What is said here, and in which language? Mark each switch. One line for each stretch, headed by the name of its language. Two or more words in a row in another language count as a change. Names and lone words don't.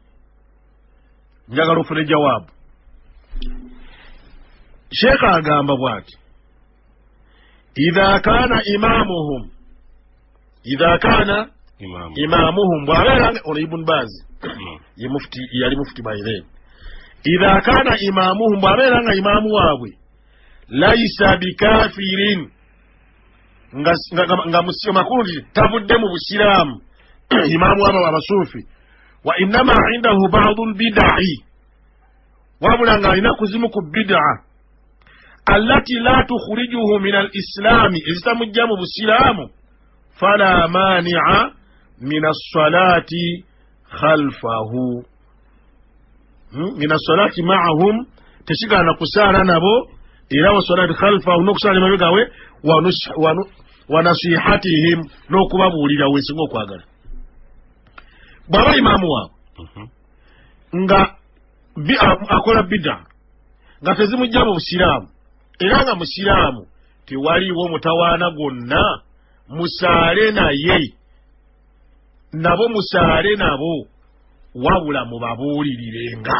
Ganda: Njagala ofune jawaabu. Sheekh agamba bw'ati,
Arabic: إذا كان إمامهم
Ganda: bw'abeeranga, ono Ibn Baz yali mufti bayire,
Arabic: إذا كان إمامهم
Ganda: bw'abeeranga imaamu waabwe
Arabic: ليس بكافر,
Ganda: nga makulu tavudde mu busiraamu, imaamu abo abasuufi,
Arabic: وإنما عنده بعض
Ganda: lbidai, wabula nga alina kuzimu ku bid'a
Arabic: التي لا تخرجه من الإسلام,
Ganda: ezitamujja mu busiraamu,
Arabic: فلا مانع من الصلاة خلفه، من الصلاة معهم,
Ganda: tesigana kusaala nabo, era
Arabic: وصلاة خلفه,
Ganda: n'okusaala emabega we,
Arabic: ونصيحتهم,
Ganda: n'okubabuulira weesinga okwagala. Bw'aba imaamu waabwe nga akola bid'a nga tezimujja mu busiraamu, era nga musiraamu tewaliiwo mutawaana gwonna, musaale naye, nabo musaale nabo, wabula mubabuulirirenga.